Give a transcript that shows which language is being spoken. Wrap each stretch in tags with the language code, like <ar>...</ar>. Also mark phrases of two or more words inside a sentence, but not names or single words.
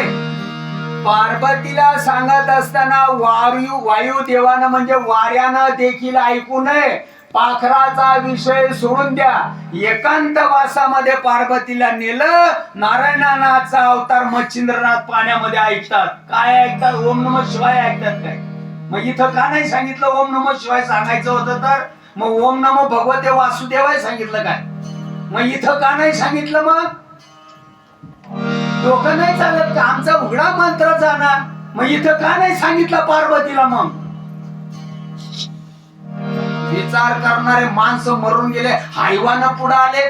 <mr>पार्वतीला सांगत असताना वायू देवानं म्हणजे वाऱ्यानं देखील ऐकू नये. पाखराचा विषय सोडून द्या. एकांत वासामध्ये पार्वतीला नेलं. नारायणनाथचा अवतार मच्छिंद्रनाथ पाण्यामध्ये ऐकतात. काय ऐकतात?</mr> <sa>ओम नमः शिवाय</sa> <mr>ऐकतात काय? मग इथं का नाही सांगितलं</mr> <sa>ओम नमः शिवाय</sa> <mr>सांगायचं होतं तर? मग</mr> <sa>ओम नमो भगवते वासुदेवाय</sa> <mr>सांगितलं काय? मग इथं का नाही सांगितलं? मग डोकं नाही चालत का? आमचा उघडा मंत्र जाणार. मग इथं का नाही सांगितलं पार्वतीला? मग विचार करणारे माणसं मरून गेले, हैवानं पुढे आले.</mr>